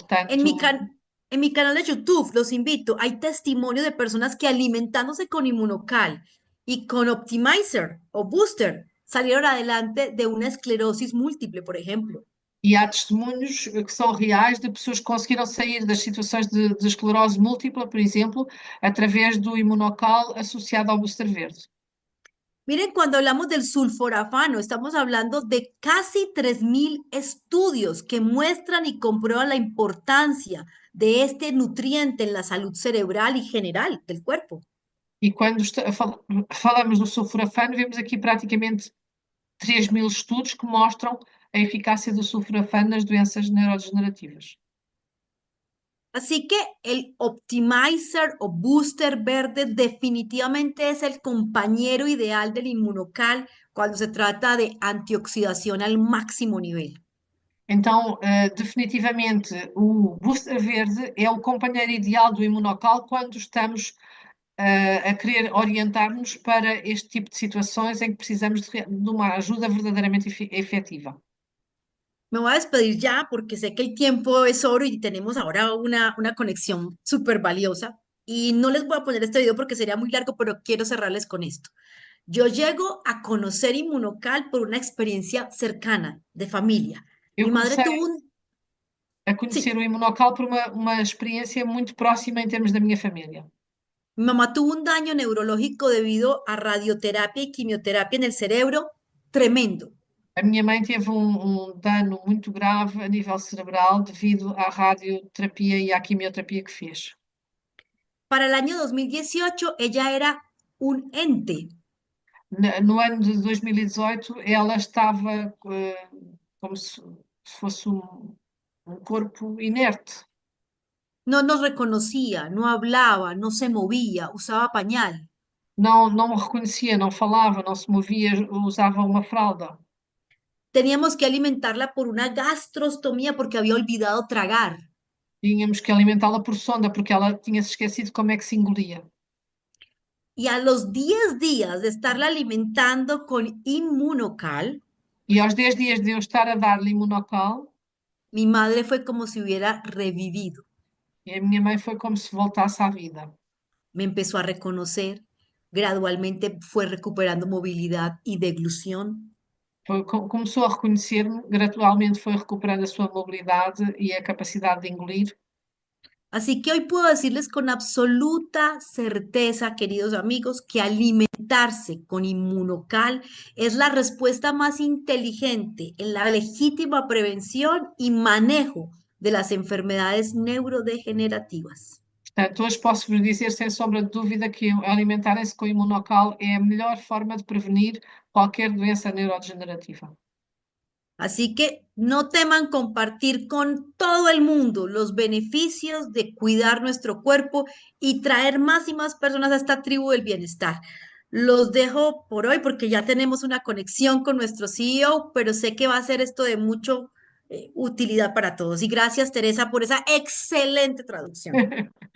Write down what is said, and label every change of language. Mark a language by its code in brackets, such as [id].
[es] En mi, [pt] Portanto, [es] en mi canal de YouTube, los invito, hay testimonio de personas que alimentándose con Inmunocal y con Optimizer o Booster salieron adelante de una esclerosis múltiple, por ejemplo. [pt] e há testemunhos que são reais de pessoas que conseguiram sair das situações de esclerose múltipla, por exemplo, através do imunocal associado ao booster verde. [es] Miren, cuando hablamos del sulforafano, estamos hablando de casi 3.000 estudios que muestran y comprueban la importancia de este nutriente en la salud cerebral y general del cuerpo. [pt] E quando falamos do sulforafano, vemos aqui praticamente 3.000 estudos que mostram a eficácia do sulforafano nas doenças neurodegenerativas. [es] Así que el Optimizer o Booster verde definitivamente es el compañero ideal del Inmunocal cuando se trata de antioxidación al máximo nivel. [pt] Então, definitivamente, o booster verde é o companheiro ideal do imunocal quando estamos a querer orientar-nos para este tipo de situações em que precisamos de uma ajuda verdadeiramente efetiva. [es] Me voy a despedir ya porque sé que el tiempo es oro y tenemos ahora una conexión súper valiosa. Y no les voy a poner este video porque sería muy largo, pero quiero cerrarles con esto. Yo llego a conocer Inmunocal por una experiencia cercana, de familia. [pt] Eu [es] Mi madre [pt] comecei [es] tuvo un... [pt] a conhecer [es] Sí, [pt] o imunocal por uma experiência muito próxima em termos da minha família. [es] mi mamá tuvo un daño neurológico debido a radioterapia y quimioterapia en el cerebro tremendo. [pt] A minha mãe teve um dano muito grave a nível cerebral devido à radioterapia e à quimioterapia que fez. [es] Para el año 2018, ella era un ente. [pt] No ano de 2018, ela estava como se fosse um corpo inerte. [es] No nos reconocía, no hablaba, no se movía, usaba pañal. [pt] Não me reconhecia, não falava, não se movia, usava uma fralda. [es] Teníamos que alimentarla por una gastrostomía porque había olvidado tragar. [pt] Tínhamos que alimentá-la por sonda, porque ela tinha se esquecido como é que se engolia. [es] Y a los 10 días de estarla alimentando con Inmunocal, [pt] E aos 10 dias de eu estar a dar-lhe imunocal, [es] mi madre fue como si hubiera revivido. [pt] e a minha mãe foi como se voltasse à vida. [es] Me empezó a reconocer, gradualmente fue recuperando movilidad y deglución. [pt] Começou a reconhecer-me, gradualmente foi recuperando a sua mobilidade e a capacidade de engolir. [es] Así que hoy puedo decirles con absoluta certeza, queridos amigos, que alimentarse con Inmunocal es la respuesta más inteligente en la legítima prevención y manejo de las enfermedades neurodegenerativas. [pt] Portanto, hoje posso-vos dizer sem sombra de dúvida que alimentarem-se com imunocal é a melhor forma de prevenir qualquer doença neurodegenerativa. [es] Así que no teman compartir con todo el mundo los beneficios de cuidar nuestro cuerpo y traer más y más personas a esta tribu del bienestar. Los dejo por hoy porque ya tenemos una conexión con nuestro CEO, pero sé que va a ser esto de mucho utilidad para todos. Y gracias, Teresa, por esa excelente traducción.